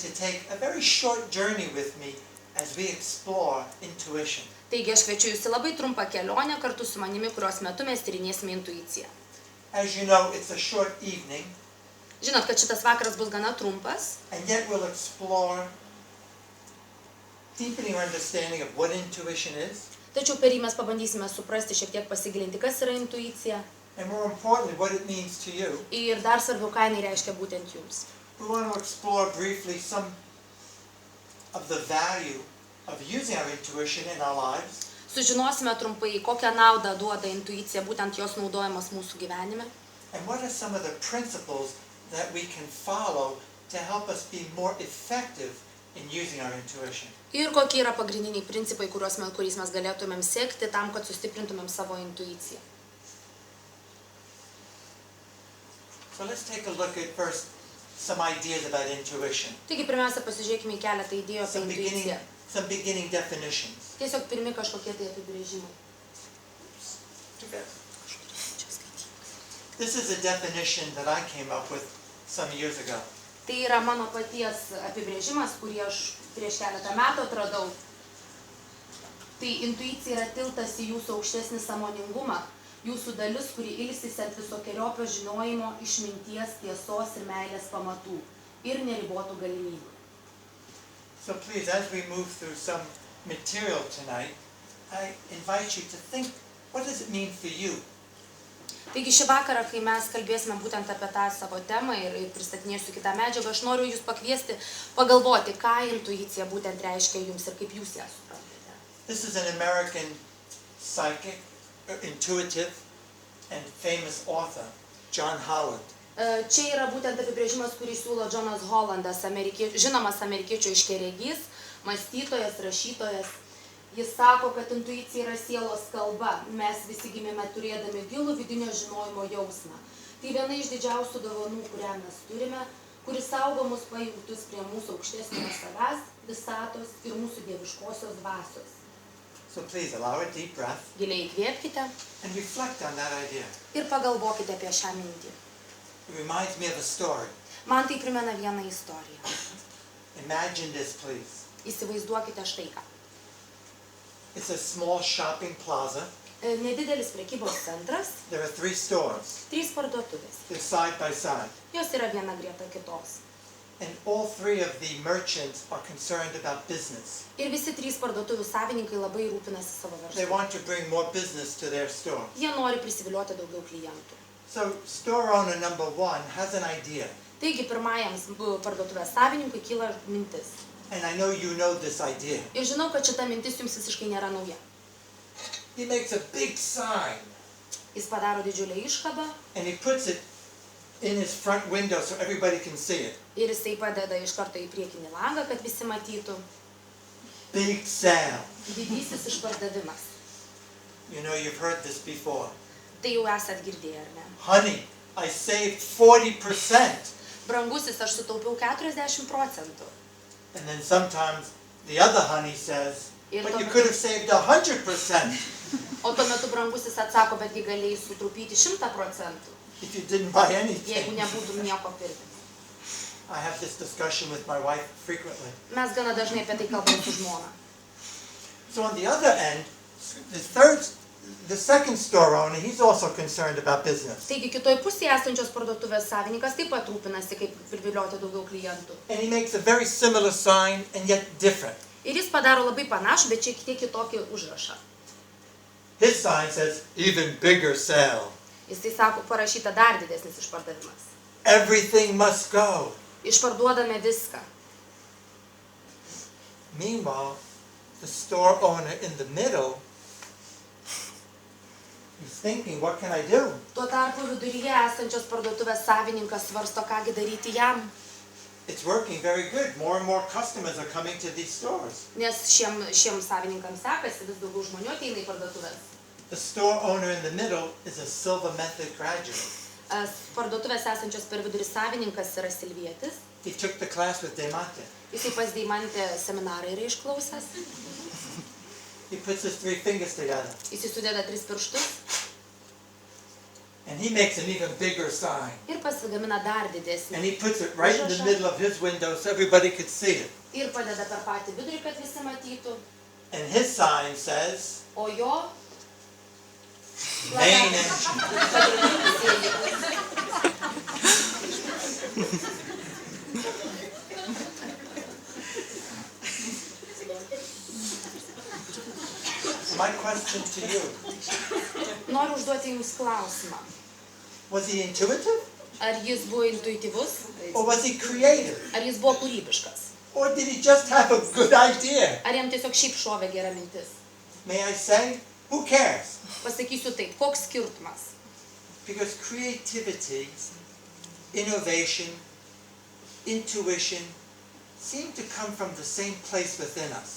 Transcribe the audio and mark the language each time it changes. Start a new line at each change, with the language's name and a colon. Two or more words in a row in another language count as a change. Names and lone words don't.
English: to take a very short journey with me as we explore intuition.
Lithuanian: Taigi aš kviečiu jūs į labai trumpą kelionę kartu su manimi, kurios metu mes tyrinėsime intuiciją.
English: As you know, it's a short evening,
Lithuanian: Žinot, kad šitas vakaras bus gana trumpas,
English: and yet we'll explore deepening our understanding of what intuition is,
Lithuanian: tačiau per jį mes pabandysime suprasti, šiek tiek pasigilinti, kas yra intuicija
English: and more importantly, what it means to you.
Lithuanian: ir dar svarbiau, ką jinai reiškia būtent jums.
English: We want to explore briefly some of the value of using our intuition in our lives,
Lithuanian: Sužinosime trumpai, kokią naudą duoda intuicija, būtent jos naudojimas mūsų gyvenime.
English: and what are some of the principles that we can follow to help us be more effective in using our intuition.
Lithuanian: Ir kokie yra pagrindiniai principai, kuriais mes galėtumėm sekti tam, kad sustiprintumėm savo intuiciją.
English: So let's take a look at first some ideas about intuition,
Lithuanian: Taigi pirmiausia, pasižiūrėkime į keletą idėjų apie intuiciją.
English: some beginning definitions.
Lithuanian: Tiesiog pirmi kažkokie tai apibrėžimai.
English: This is a definition that I came up with some years ago.
Lithuanian: Tai yra mano paties apibrėžimas, kurį aš prieš keletą metų atradau. Tai intuicija yra tiltas į jūsų aukštesnį sąmoningumą, jūsų dalis, kuri ilsisi ant visokeriopio žinojimo, išminties, tiesos ir meilės pamatų ir neribotų galimybių.
English: So please, as we move through some material tonight, I invite you to think, what does it mean for you?
Lithuanian: Taigi šį vakarą, kai mes kalbėsime būtent apie tą savo temą ir pristatinėsiu kitą medžiagą, aš noriu jūs pakviesti pagalvoti, ką intuicija būtent reiškia jums ir kaip jūs ją suprantate.
English: This is an American psychic, intuitive, and famous author, John Howard.
Lithuanian: Čia yra būtent apibrėžimas, kurį siūlo Jonas Hollandas, žinomas amerikiečių aiškiaregys, mąstytojas, rašytojas. Jis sako, kad intuicija yra sielos kalba. Mes visi gimėme turėdami gilų vidinio žinojimo jausmą. Tai viena iš didžiausių dovanų, kurią mes turime, kuris saugo mus pajungtus prie mūsų aukštesnio savęs, visatos ir mūsų dieviškosios dvasios.
English: So please allow a deep breath
Lithuanian: Giliai įkvėpkite
English: and reflect on that idea.
Lithuanian: ir pagalvokite apie šią mintį.
English: It reminds me of a story.
Lithuanian: Man tai primena vieną istoriją.
English: Imagine this, please.
Lithuanian: Įsivaizduokite štai ką.
English: It's a small shopping plaza.
Lithuanian: Nedidelis prekybos centras,
English: There are 3 stores.
Lithuanian: 3 parduotuvės.
English: They're side by side.
Lithuanian: Jos yra viena greta kitos.
English: And all 3 of the merchants are concerned about business.
Lithuanian: Ir visi 3 parduotuvių savininkai labai rūpinasi savo
English: They
Lithuanian: verslu.
English: want to bring more business to their store.
Lithuanian: Jie nori prisivilioti daugiau klientų.
English: So store owner number 1 has an idea.
Lithuanian: Taigi pirmajam parduotuvės savininkui kyla mintis.
English: And I know you know this idea.
Lithuanian: Ir žinau, kad šita mintis jums visiškai nėra nauja.
English: He makes a big sign
Lithuanian: Jis padaro didžiulę iškabą
English: and he puts it in his front window so everybody can see it.
Lithuanian: ir jisai padeda iš karto į priekinį langą, kad visi matytų.
English: Big sale.
Lithuanian: Didysis išpardavimas.
English: You know, you've heard this before.
Lithuanian: Tai jau esat girdėję, ar ne?
English: Honey, I saved 40%.
Lithuanian: Brangusis, aš sutaupiau 40%.
English: And then sometimes the other honey says, but you could have saved 100%
Lithuanian: O tuo metu brangusis atsako, betgi galėjai sutaupyti 100%,
English: if you didn't buy
Lithuanian: jeigu
English: anything.
Lithuanian: nebūtum nieko pirkęs.
English: I have this discussion with my wife frequently.
Lithuanian: Mes gana dažnai apie tai kalbame su žmona.
English: So on the other end, the second store owner, he's also concerned about business.
Lithuanian: Taigi kitoj pusėje esančios parduotuvės savininkas taip pat rūpinasi, kaip privilioti daugiau klientų.
English: And he makes a very similar sign and yet different.
Lithuanian: Ir jis padaro labai panašų, bet šiek tiek kitokį užrašą.
English: His sign says, even bigger sale.
Lithuanian: Jisai sako, parašyta dar didesnis išpardavimas.
English: Everything must go.
Lithuanian: Išparduodame viską.
English: Meanwhile, the store owner in the middle is thinking, what can I do?
Lithuanian: Tuo tarpu viduryje esančios parduotuvės savininkas svarsto, kągi daryti jam,
English: It's working very good. More and more customers are coming to these stores.
Lithuanian: nes šiem savininkams sekasi, vis daugiau žmonių ateina į parduotuvės.
English: The store owner in the middle is a Silva Method graduate.
Lithuanian: Parduotuvės esančios per vidurį savininkas yra Silvietis.
English: He took the class with Deimante.
Lithuanian: Jisai pas Deimantę seminarą yra išklausęs.
English: He puts his 3 fingers together.
Lithuanian: Jisai sudeda 3 pirštus
English: And he makes an even bigger sign.
Lithuanian: ir pasigamina dar
English: And
Lithuanian: didesnį.
English: he puts it right in the middle of his window so everybody could see it.
Lithuanian: Ir padeda per patį vidurį, kad visi matytų.
English: And his sign says,
Lithuanian: O jo
English: main entrance.
Lithuanian: pagrindinis įėjimas.
English: My question to you,
Lithuanian: Noriu užduoti Jums klausimą.
English: was he intuitive
Lithuanian: Ar jis buvo intuityvus?
English: or was he creative?
Lithuanian: Ar jis buvo kūrybiškas?
English: Or did he just have a good idea?
Lithuanian: Ar jam tiesiog šiaip šovė gera mintis?
English: May I say, who cares?
Lithuanian: Pasakysiu taip, koks skirtumas?
English: Because creativity, innovation, intuition seem to come from the same place within us.